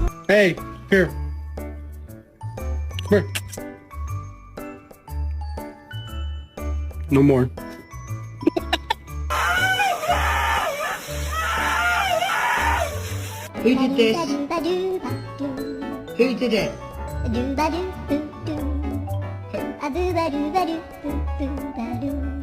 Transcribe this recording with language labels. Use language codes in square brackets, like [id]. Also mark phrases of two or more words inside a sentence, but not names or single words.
[en] Hey, here. Come here. No more. Who did this? Who did it? Do ba do do do. A do ba do ba do do do ba do.